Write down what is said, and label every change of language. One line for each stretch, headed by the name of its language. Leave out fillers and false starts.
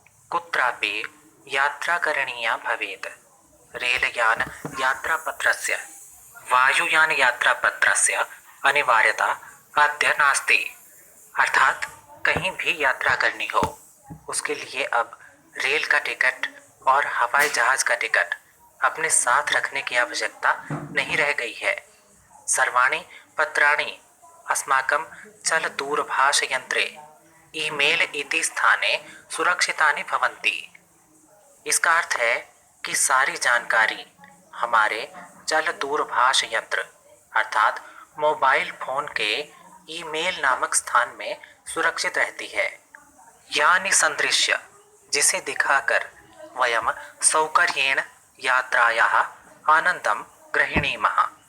Sanskrit: कुत्रापि यात्रा करणीया भवेत् रेलयान यात्रापत्रस्य वायुयान यात्रापत्रस्य अनिवार्यता अद्य नास्ति।
Hindi: अर्थात कहीं भी यात्रा करनी हो उसके लिए अब रेल का टिकट और हवाई जहाज का टिकट अपने साथ रखने की आवश्यकता नहीं रह गई है।
Sanskrit: सर्वाणि पत्राणि अस्माकं चलदूरभाषयंत्रे ईमेल इति स्थाने सुरक्षितानि भवन्ति।
Hindi: इसका अर्थ है कि सारी जानकारी हमारे चल दूरभाष यंत्र अर्थात मोबाइल फोन के ईमेल नामक स्थान में सुरक्षित रहती है।
Sanskrit: यानी संदृश्य
Hindi: जिसे दिखाकर
Sanskrit: वयम सौकर्येण यात्रायाः आनंदम गृहीणीमः।